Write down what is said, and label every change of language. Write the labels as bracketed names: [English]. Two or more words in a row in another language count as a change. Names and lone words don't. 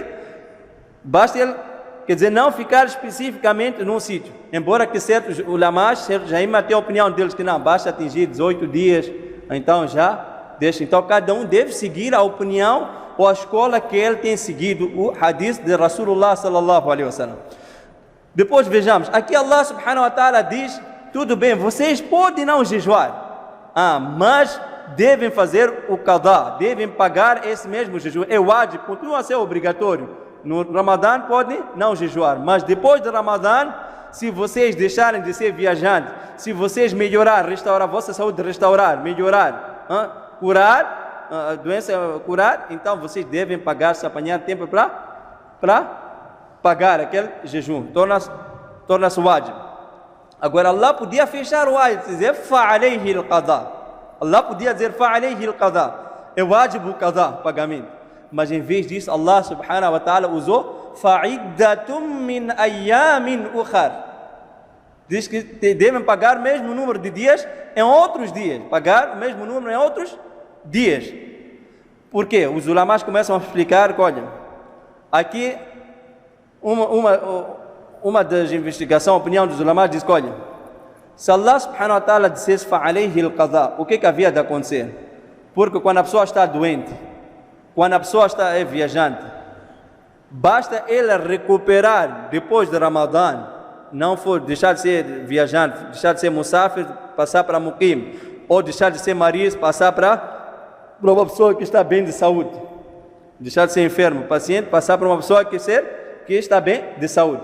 [Portuguese] Basta ele, quer dizer, não ficar especificamente num sítio. Embora que certos ulamás, certos jaimá tenham a opinião deles que não, basta atingir 18 dias, então já deixa. Então cada um deve seguir a opinião ou a escola que ele tem seguido, o hadith de Rasulullah [Arabic] صلى الله عليه وسلم. [Portuguese] Depois vejamos, aqui Allah [Arabic] سبحانه وتعالى [Portuguese] diz, tudo bem, vocês podem não jejuar, mas devem fazer o qadá, devem pagar esse mesmo jejum. É wajib, continua a ser obrigatório. No Ramadã podem não jejuar, mas depois do Ramadã, se vocês deixarem de ser viajantes, se vocês melhorar, restaurar a vossa saúde, melhorar, curar, a doença curar, então vocês devem pagar, se apanhar tempo para pagar aquele jejum. Torna-se wajib. Agora Allah podia fechar o wajib, dizer [Arabic] فعليه القضاء. [Portuguese] Allah podia dizer [Arabic] فعليه القضاء, [Portuguese] é wajib o qadá, pagamento. Mas em vez disso, Allah [Arabic] سبحانه وتعالى [Portuguese] usou [Arabic] فعدة من أيام أخر. [Portuguese] Diz que devem pagar o mesmo número de dias em outros dias. Pagar o mesmo número em outros dias. Por quê? Os ulamás começam a explicar que, olha, aqui uma das investigações, a opinião dos ulamás diz que, olha, se Allah [Arabic] سبحانه وتعالى [Portuguese] dissesse [Arabic] فعليه القضاء, [Portuguese] o que havia de acontecer? Porque quando a pessoa está doente, quando a pessoa é viajante, basta ele recuperar depois de Ramadã, não for deixar de ser viajante, deixar de ser musafir, passar para muqim, ou deixar de ser mariz, passar para uma pessoa que está bem de saúde, deixar de ser enfermo, paciente, passar para uma pessoa que está bem de saúde.